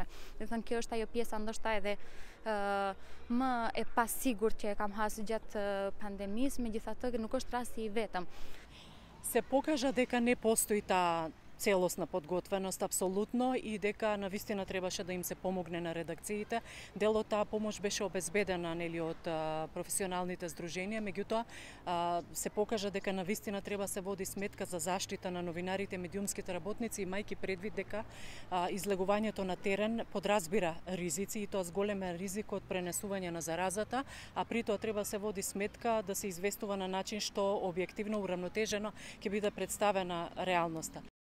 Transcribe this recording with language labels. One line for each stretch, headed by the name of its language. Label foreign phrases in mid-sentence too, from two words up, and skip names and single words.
Albanian: Do të thënë, kjo është ajo pjesa ndoshta edhe më e pasigurt që e kam hasur gjatë pandemisë, megjithatë nuk është rasti i vetëm.
Macedonian: Се покажа дека не постои таа целосна подготвеност апсолутно и дека навистина требаше да им се помогне на редакциите. Дел од таа помош беше обезбедена од професионалните здруженија, меѓутоа се покажа дека навистина треба се води сметка за заштита на новинарите, медиумските работници, имајќи предвид дека излегувањето на терен подразбира ризици и тоа с голем ризик од пренесување на заразата, а при тоа треба се води сметка да се известува на начин што објективно, урамнотежено ќе биде представена реалноста.